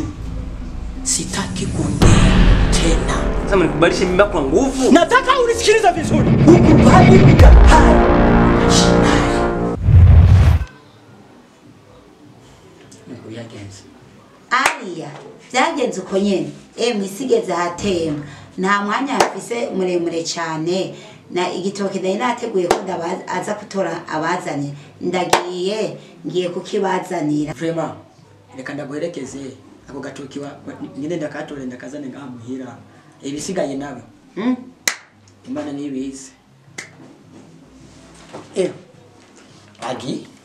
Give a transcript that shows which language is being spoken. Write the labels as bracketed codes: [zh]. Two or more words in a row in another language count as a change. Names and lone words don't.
[sw] Sitaki kuongea tena. Sasa mnikubalishe mimba kwa nguvu. Nataka unisikilize vizuri. Ukubali mikahari. [rn] Alia byagenze uko nyene mwisigeze hatemba nta mwanya afise muremure cyane na igitoke ndari nateguye ko aza kutora abazanye ngiye kukibazanira Vraiment reka ndaguherekeze ako gatoki nyine ndakatore ndakazane ngaha muhira ibisigaye nawe Imana nibize Agi.